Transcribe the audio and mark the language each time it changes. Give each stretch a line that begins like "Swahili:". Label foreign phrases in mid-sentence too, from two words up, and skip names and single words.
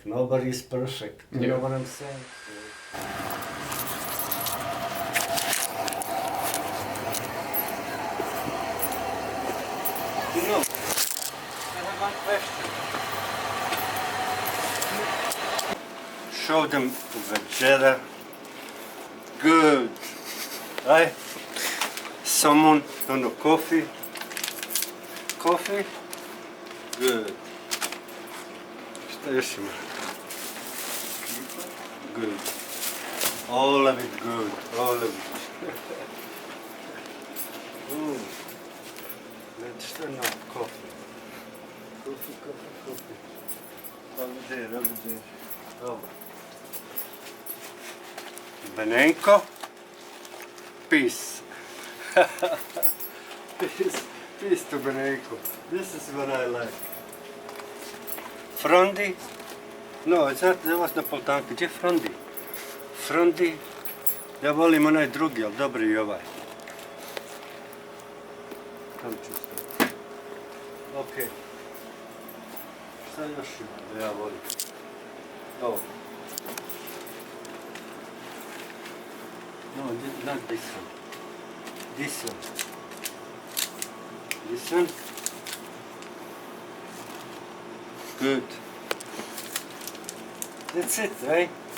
English: Nobody's perfect. You know what I'm saying? I have one question. Show them večera. Good. Right? Someone coffee. Coffee? Good.
Bosnian: Šta još ima?
English: Good. All of it good. All of it. Let's turn on coffee. Coffee. Over there. Oh. Benenko. Peace. Peace to Benenko. This is what I like. Frondi. No, that was Napolitanka. Gdje Frondi? Frondi.
Bosnian: Ja volim onaj drugi, ali dobri i ovaj. Tam ću staviti. Ok. Šta još ima da ja volim? Ovo.
English: No, not this one. This one. This one. Good. That's it, right?